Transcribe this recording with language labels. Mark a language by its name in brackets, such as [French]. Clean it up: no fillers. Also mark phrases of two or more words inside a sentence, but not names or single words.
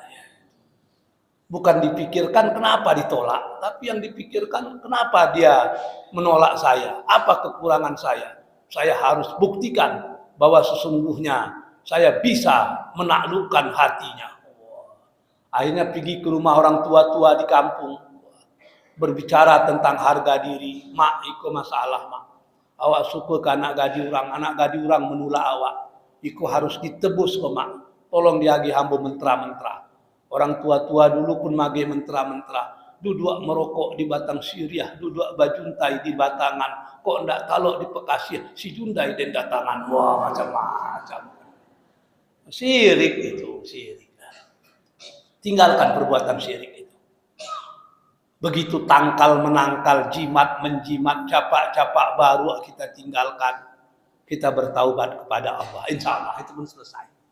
[Indonesian] Bukan dipikirkan kenapa ditolak, tapi yang dipikirkan kenapa dia menolak saya, apa kekurangan saya. Saya harus buktikan bahwa sesungguhnya saya bisa menaklukkan hatinya. Akhirnya pergi ke rumah orang tua-tua di kampung, berbicara tentang harga diri. [Minangkabau] Mak, iko masalah mak. Awak suka ke anak gadi orang menolak awak. Iko harus ditebus ke mak. Tolong diagi hamba mentra-mentra. [Indonesian] Orang tua-tua dulu pun mage mentra-mentra. [Minangkabau] Duduk merokok di batang siriah, duduk bajuntai di batangan. Kok ndak talok di Pekasih, si Jundai dan datangan. Wah, macam-macam. [Indonesian] Syirik itu, syirik. Tinggalkan perbuatan syirik itu. Begitu tangkal menangkal, jimat menjimat, capak-capak baru kita tinggalkan. Kita bertaubat kepada Allah. [Arabic] Insya Allah [Indonesian] itu pun selesai.